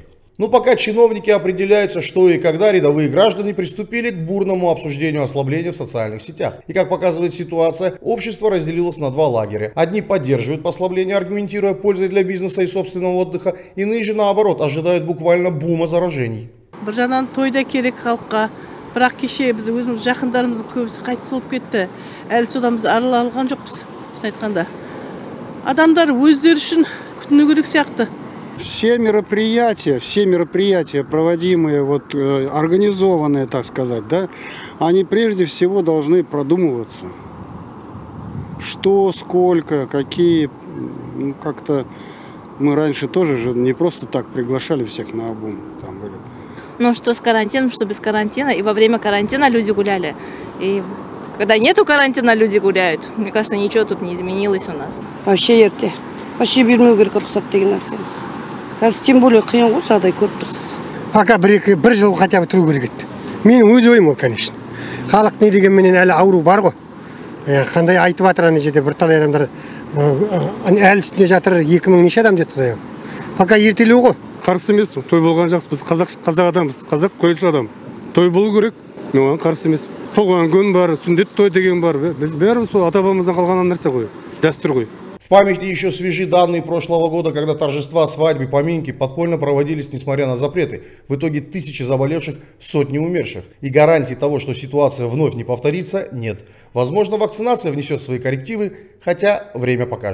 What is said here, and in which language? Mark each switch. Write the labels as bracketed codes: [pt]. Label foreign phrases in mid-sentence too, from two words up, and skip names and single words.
[ru] Но пока чиновники определяются, что и когда, рядовые граждане приступили к бурному обсуждению ослабления в социальных сетях. И как показывает ситуация, общество разделилось на два лагеря. Одни поддерживают послабление, аргументируя пользой для бизнеса и собственного отдыха, иные же наоборот ожидают буквально бума заражений. [kk] Бір жағынан тойда керек халыққа, бірақ кеше біз өзіміз жақындарымыздың көбісі қайтыс болып кетті. Әлі содан біз арыла алған жоқпыз, айтқанда. Адамдар өздері үшін күтіну керек сияқты. [ru] Все мероприятия, проводимые, организованные, так сказать, да, они прежде всего должны продумываться. Что, сколько, какие, как-то мы раньше тоже же не просто так приглашали всех на обум. Ну, что с карантином, что без карантина, и во время карантина люди гуляли, и когда нету карантина, люди гуляют. Мне кажется, ничего тут не изменилось у нас. [kk] Вообще ерте. Вообще бермеу керек рұқсат деген нәрсені. Қазір [ru] тем более [kk] қиын ғой, жағдай көріп тұрсыз. Пока бір жыл [ru] хотя бы [kk] тұру керек еді. Менің өз ойым ол, конечно. Халық не дегенменен әлі ауру бар ғой. Қандай айтып жатыр ана жерде бірталай адамдар әлі үстінде жатыр, 2000 неше адам деді Құдай. Пока ертелеу ғой. Қарсы емеспін. Той болған жақсы. Біз қазақ адамбыз. Қазақ қойшыл адам. Той болу керек. Мен оған қарсы емеспін. Туған күн бар, сүндет той деген бар. Біз бәріміз сол ата-бабамыздан қалған нәрсе ғой. Дәстүр ғой. [ru] В памяти еще свежи данные прошлого года, когда торжества, свадьбы, поминки подпольно проводились, несмотря на запреты. В итоге тысячи заболевших, сотни умерших. И гарантий того, что ситуация вновь не повторится, нет. Возможно, вакцинация внесет свои коррективы, хотя время покажет.